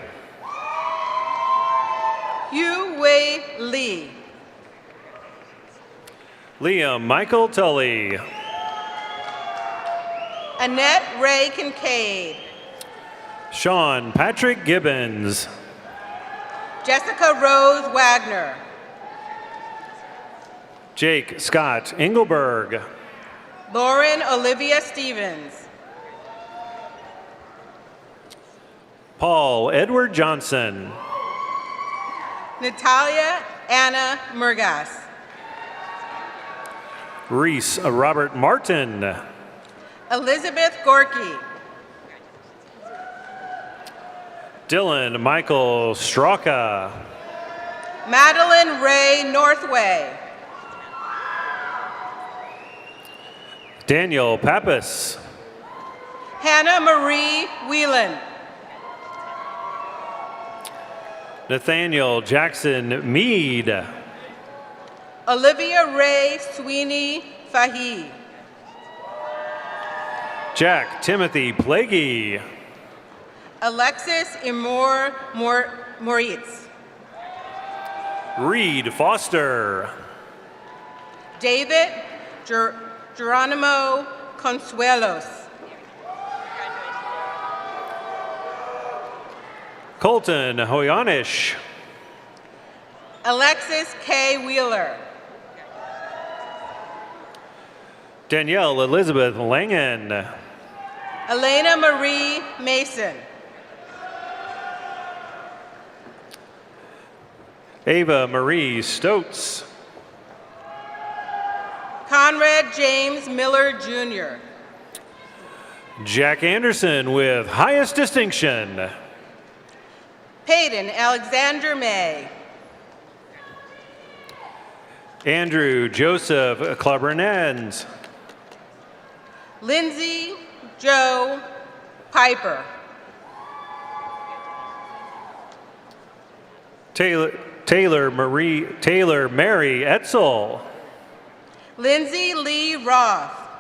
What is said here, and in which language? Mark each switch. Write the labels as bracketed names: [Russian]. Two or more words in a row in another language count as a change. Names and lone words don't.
[English] Yu Wei Lee. Liam Michael Tully. Annette Ray Kincaid. Sean Patrick Gibbons. Jessica Rose Wagner. Jake Scott Engelberg. Lauren Olivia Stevens. Paul Edward Johnson. Natalia Anna Murgas. Reese Robert Martin. Elizabeth Gorky. Dylan Michael Straka. Madeline Ray Northway. Daniel Pappas. Hannah Marie Whelan. Nathaniel Jackson Mead. Olivia Ray Sweeney Fahy. Jack Timothy Plaguey. Alexis Imor Moritz. Reed Foster. David Geronimo Consuelos. Colton Hoyanish. Alexis K. Wheeler. Danielle Elizabeth Langen. Elena Marie Mason. Ava Marie Stotes. Conrad James Miller Jr. Jack Anderson with highest distinction. Peyton Alexander May. Andrew Joseph Clabernans. Lindsay Joe Piper. Taylor Mary Etzel. Lindsay Lee Roth.